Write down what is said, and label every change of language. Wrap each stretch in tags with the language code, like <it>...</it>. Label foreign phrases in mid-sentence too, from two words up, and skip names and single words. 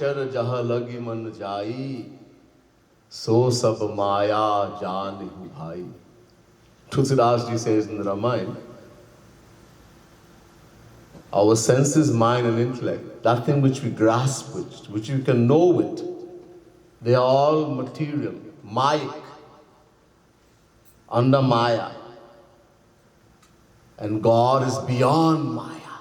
<awa>जह लगी मन जाई, सो सब माया जानिहु भाई.</awa> <en>Tulsidas ji says in the Ramayana, our senses, mind and intellect, that thing which we grasp with, which we can know with, they are all material, mayic, under Maya. And God is beyond Maya.</en>